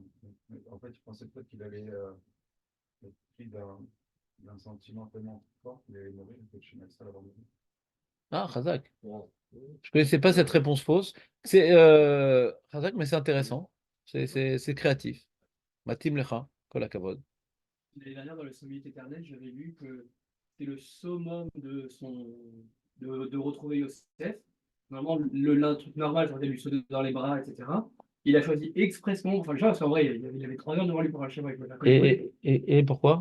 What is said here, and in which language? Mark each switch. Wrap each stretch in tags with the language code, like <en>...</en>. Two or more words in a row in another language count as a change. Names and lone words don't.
<fr>En fait, je pensais peut-être qu'il allait être pris d'un sentiment tellement fort qu'il allait mourir, que je suis ça avant de mourir. Ah, Khazak. Je ne connaissais pas cette réponse fausse. C'est Khazak, mais c'est intéressant. C'est créatif.</fr> <he>מתאים לך, כל הכבוד.</he> <fr>L'année dernière, dans le Sommité éternel, j'avais lu que c'était le summum de retrouver Yosef. Normalement, le truc normal, j'aurais lui sauter dans les bras, etc. Il a choisi expressément, enfin, parce qu'en vrai, il avait 3 heures devant lui pour un schéma. Et pourquoi?</fr>